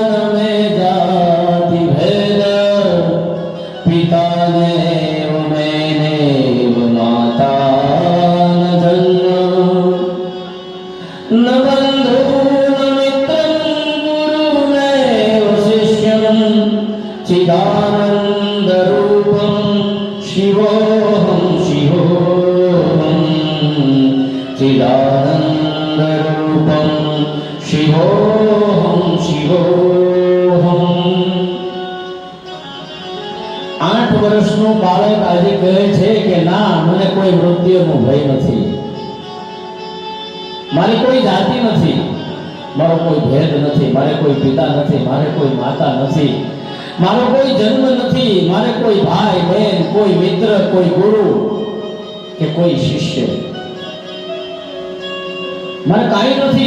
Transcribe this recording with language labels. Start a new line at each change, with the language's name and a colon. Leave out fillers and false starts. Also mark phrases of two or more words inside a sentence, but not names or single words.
Sanskrit: ન મે જાતિ ભેદ પિતા દેવ મેનેવ માતા ન જન્મ ન બંધુ ન મિત્રં ગુરુમેવ શિષ્યં चिदानंद रूपम शिवोहम शिवोहम। चिदानंद रूपम शिवोहम शिवोहम।
Gujarati: 8 વર્ષનું બાળક આજે કહે છે કે ના, મને કોઈ મૃત્યુનો ભય નથી, મારી કોઈ જાતિ નથી, મારો કોઈ ભેદ નથી, મારે કોઈ પિતા નથી, મારે કોઈ માતા નથી, મારો કોઈ જન્મ નથી, મારે કોઈ ભાઈ બહેન, કોઈ મિત્ર, કોઈ ગુરુ કે કોઈ શિષ્ય, મારે કાંઈ નથી।